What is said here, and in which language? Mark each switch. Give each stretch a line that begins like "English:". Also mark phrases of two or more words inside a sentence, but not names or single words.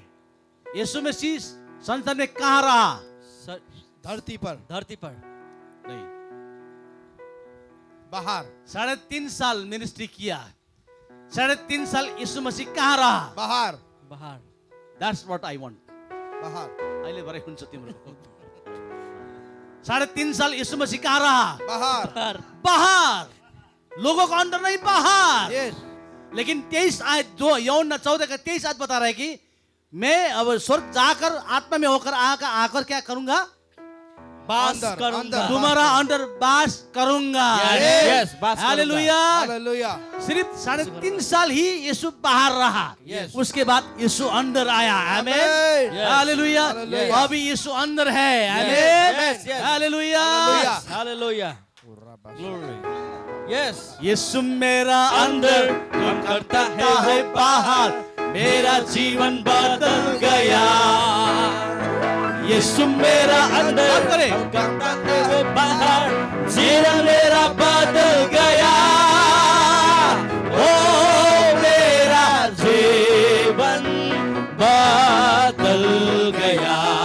Hindi: यीशु मसीह संसार में कहाँ रहा? स- धरती पर। धरती पर। नहीं, बाहर। 3.5 साल मिनिस्ट्री किया। 3.5 साल यीशु मसीह कहाँ रहा? बाहर। बाहर।
English: That's what I want.
Hindi: बाहर।
Nepali: अहिले भरे हुन्छ तिम्रो।
Hindi: 3.5 साल यीशु मसीह कहाँ रहा? बाहर। बाहर। बाहर, लोगों को अंदर नहीं, बाहर।
English: Yes.
Hindi: लेकिन 23 आयत, जो यूहन्ना 14 का 23 आयत बता रहा है कि मैं अब स्वर्ग जाकर आत्मा में होकर आकर क्या करूंगा? वास अंदर, करूंगा। अंदर। तुम्हारा अंदर वास करूंगा।
English: Yes, yes,
Hindi: वास करूंगा। हालेलुया।
English: Hallelujah.
Hindi: सिर्फ 3.5 साल ही यीशु बाहर रहा।
English: Yes.
Hindi: उसके बाद यीशु अंदर आया। आमेन।
English: Amen. Yes.
Hindi: हालेलुया।
English: Hallelujah.
Hindi: अभी यीशु अंदर है।
English: Yes,
Hindi: आमेन।
English: yes.
Hindi: हालेलुया।
English: Hallelujah. Hallelujah. Glory. Yes.
Hindi: यीशु मेरा अंदर, तुम करता है बाहर, मेरा जीवन बदल गया। यीशु मेरा अंदर, अब करे, करता है वो बाहर, जीवन मेरा बदल गया। ओ मेरा जीवन बदल गया।